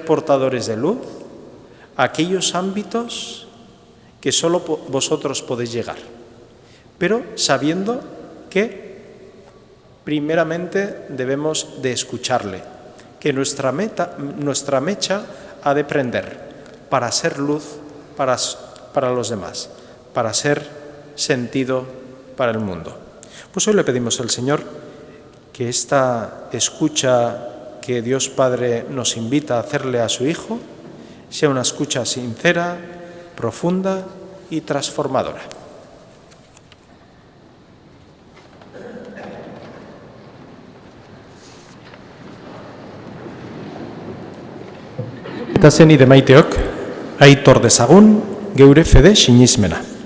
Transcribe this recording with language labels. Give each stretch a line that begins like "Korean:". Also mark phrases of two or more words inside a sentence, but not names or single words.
Spanish: portadores de luz a aquellos ámbitos que solo vosotros podéis llegar, pero sabiendo que primeramente debemos de escucharle, que nuestra mecha ha de prender para ser luz para los demás, para ser sentido para el mundo. Pues hoy le pedimos al Señor que esta escucha que Dios Padre nos invita a hacerle a su Hijo sea una escucha sincera, profunda y transformadora.
Basque: Eta zenide maiteok, aitor dezagun geure fede sinismena.